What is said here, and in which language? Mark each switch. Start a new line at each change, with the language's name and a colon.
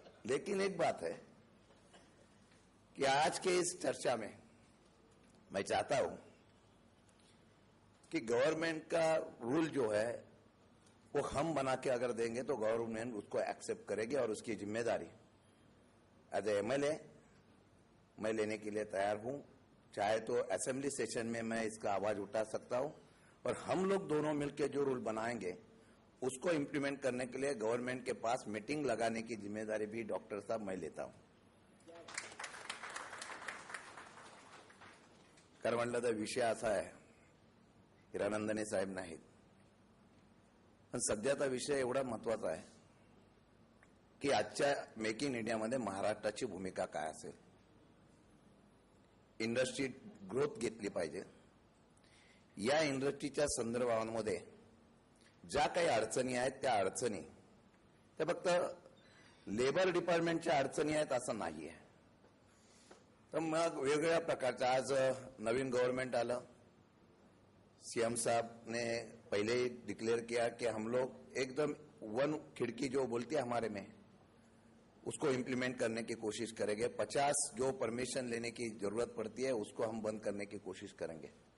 Hindi: लेकिन एक बात है कि आज के इस चर्चा में मैं चाहता हूं कि गवर्नमेंट का रूल जो है वो हम बना के अगर देंगे तो गवर्नमेंट उसको एक्सेप्ट करेगी और उसकी जिम्मेदारी एज ए एमएलए मैं लेने के लिए तैयार हूं। चाहे तो असेंबली सेशन में मैं इसका आवाज उठा सकता हूं और हम लोग दोनों मिलकर जो रूल बनाएंगे उसको इंप्लीमेंट करने के लिए गवर्नमेंट के पास मीटिंग लगाने की जिम्मेदारी भी डॉक्टर साहब मैं लेता हूं।
Marathi: खरं म्हणलं तर विषय असा आहे, हिरानंदने साहेब नाहीत, पण सध्याचा विषय एवढा महत्वाचा आहे की आजच्या मेक इन इंडियामध्ये महाराष्ट्राची भूमिका काय असेल। इंडस्ट्री ग्रोथ घेतली पाहिजे। या इंडस्ट्रीच्या संदर्भामध्ये ज्या काही अडचणी आहेत त्या अडचणी त्या फक्त लेबर डिपार्टमेंटच्या अडचणी आहेत असं नाहीये। तर मग वेगवेगळ्या प्रकारच्या आज नवीन गवर्नमेंट आलं,
Hindi: सीएम साहब ने पहले ही डिक्लेयर किया कि हम लोग एकदम वन खिड़की जो बोलती है हमारे में उसको इंप्लीमेंट करने की कोशिश करेंगे। 50 जो परमिशन लेने की जरूरत पड़ती है उसको हम बंद करने की कोशिश करेंगे।